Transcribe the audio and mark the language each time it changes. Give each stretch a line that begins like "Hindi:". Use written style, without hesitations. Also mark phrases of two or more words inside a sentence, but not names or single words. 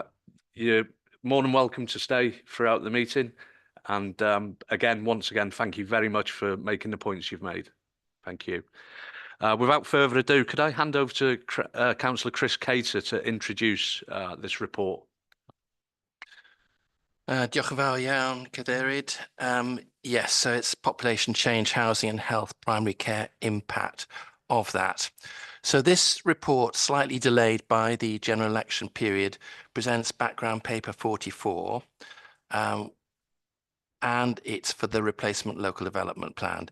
English: You're more than welcome to stay throughout the meeting. And again, once again, thank you very much for making the points you've made. Thank you. Without further ado, could I hand over to Councillor Chris Cater to introduce this report?
Welsh: Diolch yn fawr iawn, Cadeirydd.
English: Yes, so it's population change, housing and health, primary care impact of that. So this report, slightly delayed by the general election period, presents background paper 44, and it's for the replacement local development plan.